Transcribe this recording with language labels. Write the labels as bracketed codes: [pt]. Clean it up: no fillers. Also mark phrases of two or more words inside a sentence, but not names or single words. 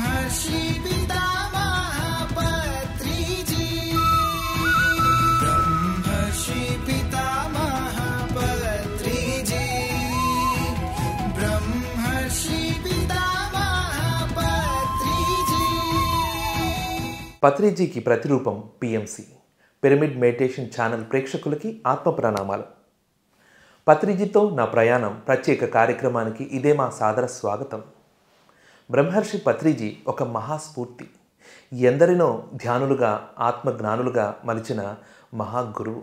[sa] ब्रह्मर्षि पितामह पत्रिजी ब्रह्मर्षि पितामह पत्रिजी ब्रह्मर्षि पितामह पत्रिजी [te] పత్రిజీకి ప్రతిరూపం పిఎంసి పిరమిడ్ మెడిటేషన్ ఛానల్ ప్రేక్షకులకి ఆత్మ ప్రణామాలు. పత్రిజీతో నా ప్రయాణం ప్రత్యేక కార్యక్రమానికి ఇదే మా సాదర స్వాగతం. బ్రహ్మర్షి పత్రిజీ ఒక మహాస్ఫూర్తి, ఎందరినో ధ్యానులుగా ఆత్మజ్ఞానులుగా మలిచిన మహాగురువు.